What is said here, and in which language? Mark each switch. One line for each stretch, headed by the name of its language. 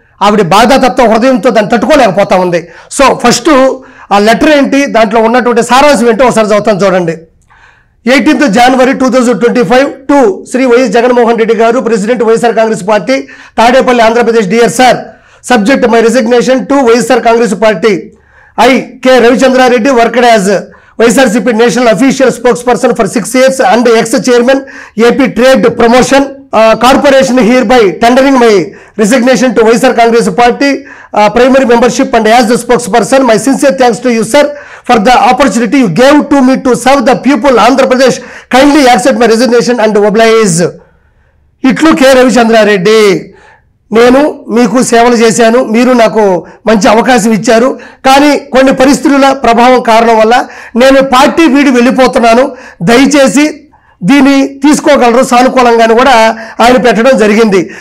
Telugu: ఆవిడ బాధాతత్వ హృదయంతో దాన్ని తట్టుకోలేకపోతా ఉంది. సో ఫస్ట్ ఆ లెటర్ ఏంటి, దాంట్లో ఉన్నటువంటి సారాంశం ఏంటో ఒకసారి చదువుతాను చూడండి.
English: 18th January 2025 to Shri YS Jaganmohan Reddy గారు, president YSR Congress party, Tadepalli, Andhra Pradesh. Dear sir, subject my resignation to YSR Congress party. I, K. Ravichandrareddy, worked as YSRCP National Official Spokesperson for 6 years and ex-chairman AP Trade Promotion Corporation, hereby tendering my resignation to YSR Congress Party primary membership and as the spokesperson. My sincere thanks to you, sir, for the opportunity you gave to me to serve the people Andhra Pradesh. Kindly accept my resignation and oblige. Itlu K. Ravichandrareddy.
Telugu: నేను మీకు సేవలు చేశాను, మీరు నాకు మంచి అవకాశం ఇచ్చారు, కానీ కొన్ని పరిస్థితుల ప్రభావం కారణం వల్ల నేను పార్టీ వీడి వెళ్ళిపోతున్నాను, దయచేసి దీన్ని తీసుకోగలరు సానుకూలంగాను కూడా ఆయన పెట్టడం జరిగింది.